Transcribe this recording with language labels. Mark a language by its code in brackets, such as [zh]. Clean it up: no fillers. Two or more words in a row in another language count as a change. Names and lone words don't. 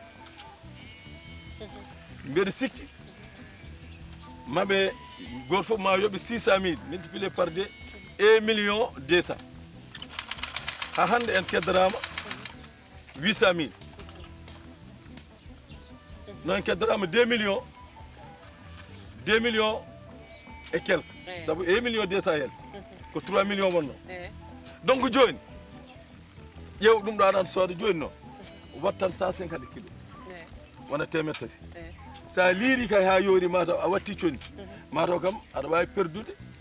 [ff] mbeɗa sikki maɓe goto foof ma yooɓe 600 000 [fr] multiplié par 2 1 million 200 [ff] ha hande en keddarama 800 000 non en keddarama [fr] 2 millions et quelque [ff] saabu 1 million 200 yelde ko 3 millions wonno donc joni ƴeew ɗum ɗo aɗa sooda joni noon wattan 150 kilos wona temet tati sa liiri kay ha yoori mataw a watti conni mataw kam aɗa wawi perdude